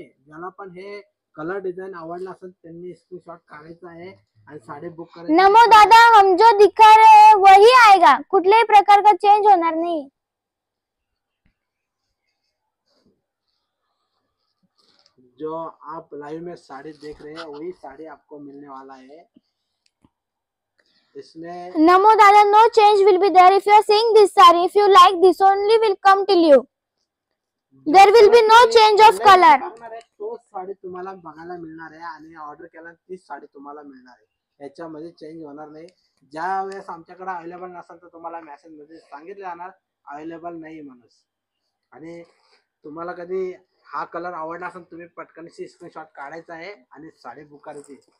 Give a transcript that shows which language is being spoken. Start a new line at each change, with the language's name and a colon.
Marathi: ज्याला पण हे कलर डिझाइन आवडला असेल त्यांनी स्क्रीनशॉट काढायचा आहे आणि साडी बुक करायची.
Hindi: नमो दादा, हम जो दिखा रहे हैं वही आएगा,
Marathi: कुठल्याही प्रकार
Hindi: का चेंज
Marathi: होणार
Hindi: नहीं. जो आप लाइव में साड़ी देख रहे हैं वही साड़ी आपको मिलने वाला है. इसमें
English: नमो दादा, no change will be there. If you are seeing this saree, if you like this only will come till you. There will be no change of color.
Marathi: तोच साडी तुम्हाला बघायला मिळणार आहे आणि ऑर्डर केला तीच साडी तुम्हाला मिळणार आहे. याच्यामध्ये चेंज होणार नाही. ज्या वेळेस आमच्याकडे अवेलेबल नसेल तर तुम्हाला मेसेज मध्ये सांगितलं जाणार अवेलेबल नाही म्हणून. आणि तुम्हाला कधी हा कलर आवडला असेल तुम्ही पटकनशी स्क्रीनशॉट काढायचा आहे आणि साडी बुक करायची.